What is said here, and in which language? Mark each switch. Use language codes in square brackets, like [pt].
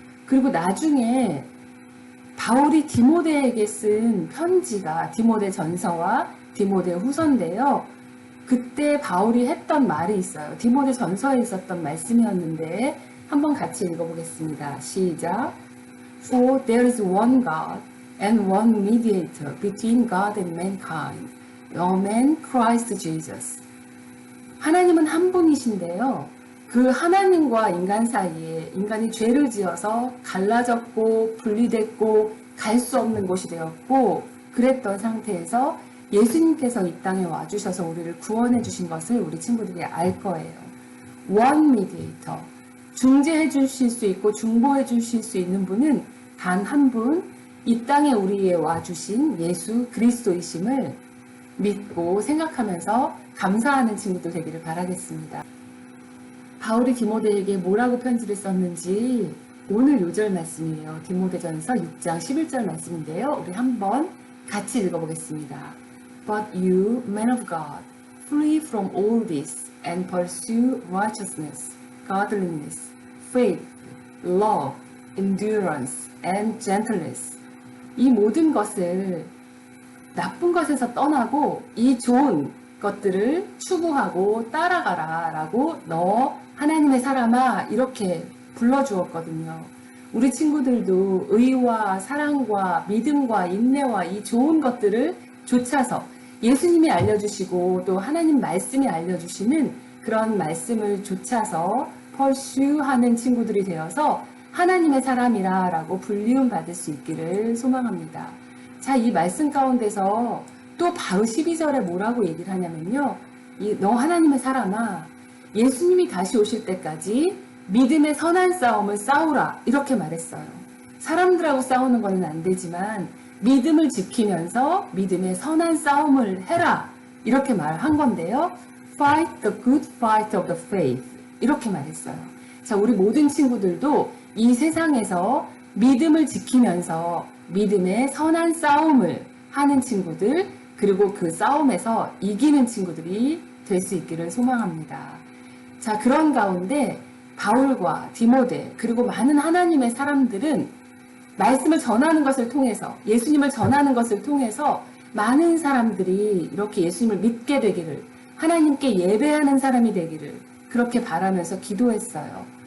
[ko] 그리고 나중에 바울이 디모데에게 쓴 편지가 디모데 전서와 디모데 후서인데요. 그때 바울이 했던 말이 있어요. 디모데 전서에 있었던 말씀이었는데 한번 같이 읽어보겠습니다. 시작. [en] For there is one God and one mediator between God and mankind, the man Christ Jesus. [ko] 하나님은 한 분이신데요. 그 하나님과 인간 사이에 인간이 죄를 지어서 갈라졌고 분리됐고 갈 수 없는 곳이 되었고 그랬던 상태에서 예수님께서 이 땅에 와주셔서 우리를 구원해 주신 것을 우리 친구들이 알 거예요. [en] One mediator. [ko] 중재해 주실 수 있고 중보해 주실 수 있는 분은 단 한 분, 이 땅에 우리에 와주신 예수 그리스도이심을 믿고 생각하면서 감사하는 친구들 되기를 바라겠습니다. 바울이 디모데에게 뭐라고 편지를 썼는지 오늘 요절 말씀이에요. 디모데전서 6장 11절 말씀인데요. 우리 한번 같이 읽어보겠습니다. [en] But you, men of God, flee from all this and pursue righteousness, godliness, faith, love, endurance, and gentleness. [ko] 이 모든 것을 나쁜 것에서 떠나고 이 좋은 것들을 추구하고 따라가라 라고 너 하나님의 사람아 이렇게 불러주었거든요. 우리 친구들도 의와 사랑과 믿음과 인내와 이 좋은 것들을 좇아서 예수님이 알려주시고 또 하나님 말씀이 알려주시는 그런 말씀을 좇아서 펄슈하는 친구들이 되어서 하나님의 사람이라 라고 불리움 받을 수 있기를 소망합니다. 자, 이 말씀 가운데서 또 바로 12절에 뭐라고 얘기를 하냐면요. 너 하나님의 사람아 예수님이 다시 오실 때까지 믿음의 선한 싸움을 싸우라 이렇게 말했어요. 사람들하고 싸우는 것은 안 되지만 믿음을 지키면서 믿음의 선한 싸움을 해라 이렇게 말한 건데요. [en] Fight the good fight of the faith [ko] 이렇게 말했어요. 자, 우리 모든 친구들도 이 세상에서 믿음을 지키면서 믿음의 선한 싸움을 하는 친구들 그리고 그 싸움에서 이기는 친구들이 될 수 있기를 소망합니다. 자, 그런 가운데 바울과 디모데 그리고 많은 하나님의 사람들은 말씀을 전하는 것을 통해서 예수님을 전하는 것을 통해서 많은 사람들이 이렇게 예수님을 믿게 되기를 하나님께 예배하는 사람이 되기를 그렇게 바라면서 기도했어요.